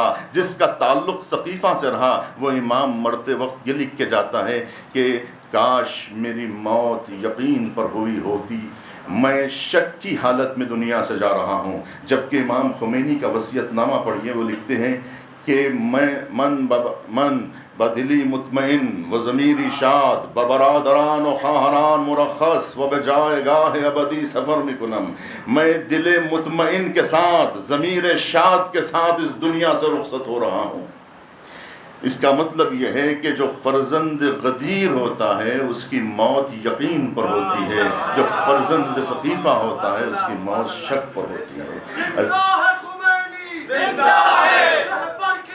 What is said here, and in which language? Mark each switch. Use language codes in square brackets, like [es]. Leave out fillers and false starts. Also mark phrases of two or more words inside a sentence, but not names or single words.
[ur] جس کا تعلق ثقیفہ سے رہا وہ امام مرتے وقت یہ لکھ کے جاتا ہے کہ کاش میری موت یقین پر ہوئی ہوتی، میں شک کی حالت میں دنیا سے جا رہا ہوں۔ جبکہ امام خمینی کا وصیت نامہ پڑھیے، وہ لکھتے ہیں کہ [fa] من بدلی مطمئن و ضمیری شاد ببرادران و خواہران مرخص و بجائے گاہ ابدی سفر میکنم، [ur] میں دل مطمئن کے ساتھ، ضمیر شاد کے ساتھ اس دنیا سے رخصت ہو رہا ہوں۔ اس کا مطلب یہ ہے کہ جو فرزند غدیر ہوتا ہے اس کی موت یقین پر ہوتی ہے، جو فرزند ثقیفہ ہوتا ہے اس کی موت شک پر ہوتی ہے۔